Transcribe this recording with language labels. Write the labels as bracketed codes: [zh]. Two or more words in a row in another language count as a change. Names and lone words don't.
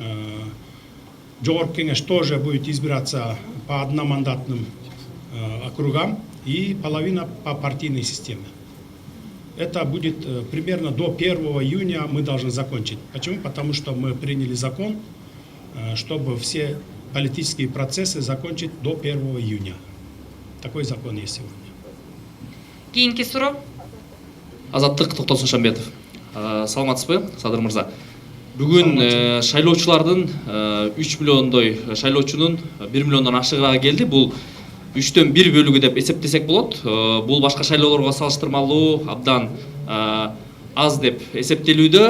[ru] Жогорку Кеңеш тоже будет избираться по одномандатным округам и половина по партийной системе. Это будет примерно до 1 июня мы должны закончить. Почему? Потому что мы приняли закон, чтобы все политические процессы закончить до 1 июня. Такой закон есть сегодня. [ky] Кейинки суроо. Азаттык Токтосун Шамбетов. Саламатсызбы, Садыр мырза? Бүгүн шайлоочулардын 3 миллиондой шайлоочунун 1 миллиондон ашыгы келди. Бул 3төн 1 бөлүгү деп эсептесек болот. Бул башка шайлоолорго салыштырмалуу абдан аз деп эсептелүүдө.